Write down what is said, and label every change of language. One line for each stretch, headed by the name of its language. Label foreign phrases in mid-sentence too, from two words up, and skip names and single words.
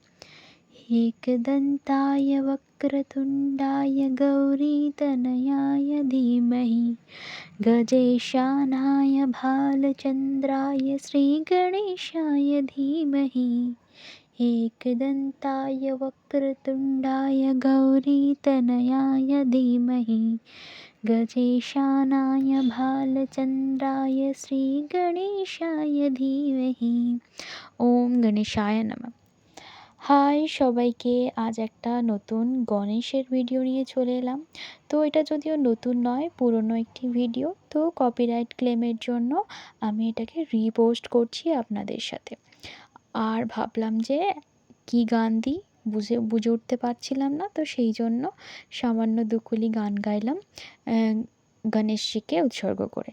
Sanskrit: एकदन्ताय वक्रतुण्डाय गौरीतनयाय धीमहि गजेशानाय भालचन्द्राय श्रीगणेशाय धीमहि एकदन्ताय वक्रतुण्डाय गौरीतनयाय धीमहि गजेशानाय भालचन्द्राय श्रीगणेशाय धीमहि। ओम गणेशाय नमः।
Bangla: হাই সবাইকে, আজ একটা নতুন গণেশের ভিডিও নিয়ে চলে এলাম। তো এটা যদিও নতুন নয়, পুরনো একটি ভিডিও, তো
English: copyright claim
Bangla: জন্য আমি এটাকে রিপোস্ট করছি আপনাদের সাথে। আর ভাবলাম যে কি গান দিই বুঝে উঠতে পারছিলাম না, তো সেই জন্য সামান্য দুকুলি গান গাইলাম গণেশজিকে উৎসর্গ করে।